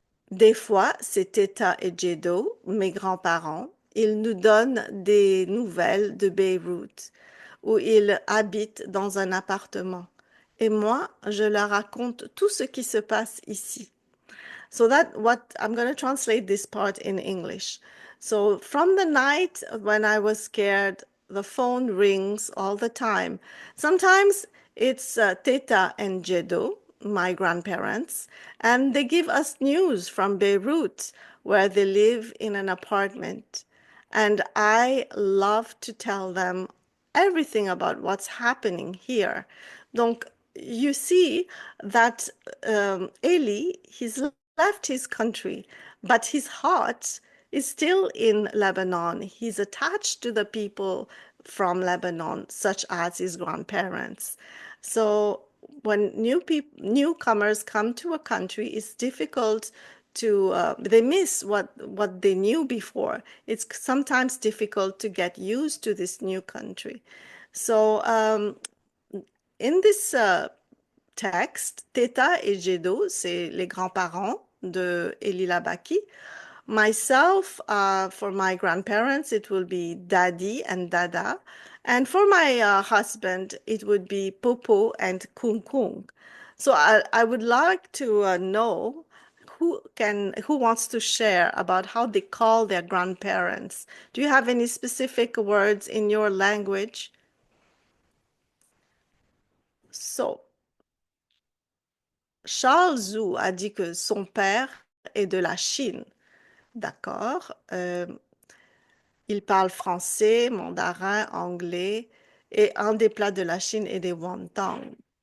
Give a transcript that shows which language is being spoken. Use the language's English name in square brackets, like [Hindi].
[French] Des fois, c'est Teta et Jeddo, mes grands-parents. Ils nous donnent des nouvelles de Beyrouth, où ils habitent dans un appartement. Et moi, je leur raconte tout ce qui se passe ici. [English] So that what I'm going to translate this part in English. So from the night when I was scared, the phone rings all the time. Sometimes it's Teta and Jedo, my grandparents, and they give us news from Beirut, where they live in an apartment. And I love to tell them everything about what's happening here. Donc, you see that Eli, he's left his country, but his heart is still in Lebanon. He's attached to the people from Lebanon, such as his grandparents. So when newcomers come to a country, it's difficult to they miss what they knew before. It's sometimes difficult to get used to this new country. So in this [French] texte, Teta et Jedo, c'est les grands-parents de Éli Labaki. [English] Myself, for my grandparents, it will be Daddy and Dada. And for my husband, it would be Popo and Kung Kung. So I would like to know who wants to share about how they call their grandparents. Do you have any specific words in your language? [French] So, Charles Zhu a dit que son père est de la Chine. D'accord. Il parle français, mandarin, anglais et un des plats de la Chine est des wontons.